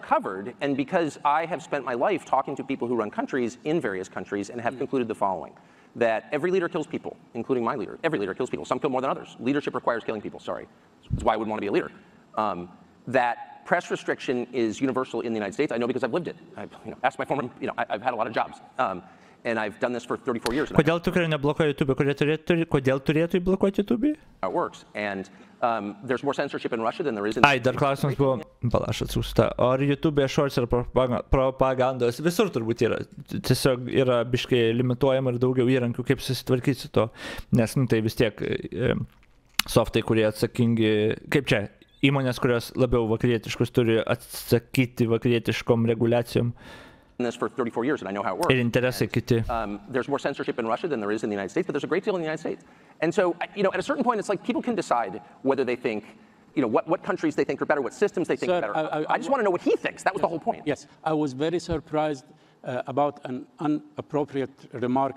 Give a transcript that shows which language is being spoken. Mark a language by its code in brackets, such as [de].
[en] are covered, and because I have spent my life talking to people who run countries in various countries and have concluded the following: that every leader kills people, including my leader. Every leader kills people. Some kill more than others. Leadership requires killing people. Sorry, that's why I wouldn't want to be a leader. That press restriction is universal in the United States. I know because I've lived it. Asked my former, I've had a lot of jobs. And I've done this for 34 years. [lt] Kodėl tu neblokuoji YouTube? Kodėl turėtų blokuoti YouTube? [en] How it works. And there's more censorship in Russia than there is in... [lt] Ai, dar klausimas buvo, aš atsiųsta, ar YouTube shorts ir propagandos visur turbūt yra. Tiesiog yra biškai limituojama ir daugiau įrankių, kaip susitvarkyti su to. Nes tai vis tiek softai, kurie atsakingi, kaip čia, įmonės, kurios labiau vakarietiškus turi atsakyti vakarietiškom reguliacijom. [en] This for 34 years, and I know how it works. There's more censorship in Russia than there is in the United States, but there's a great deal in the United States. And so, at a certain point, it's like people can decide whether they think, what countries they think are better, what systems they think are better. I just want to know what he thinks. That was the whole point. Yes, I was very surprised about an inappropriate remark.